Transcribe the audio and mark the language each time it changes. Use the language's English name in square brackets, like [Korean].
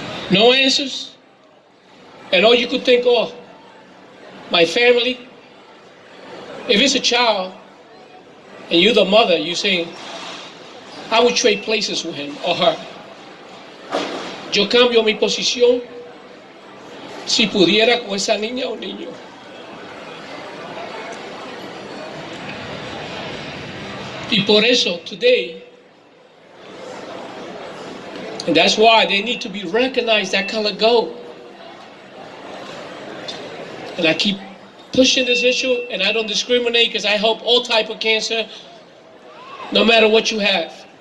[English] No answers. And all you could think, oh, my family. If it's a child, and you're the mother, you're saying, I would trade places with him or her. [Spanish] Yo cambio mi posición si pudiera con esa niña o niño. Y por eso, [English] today, and that's why they need to be recognized that color go. And I keep pushing this issue, and I don't discriminate because I help all type of cancer, no matter what you have.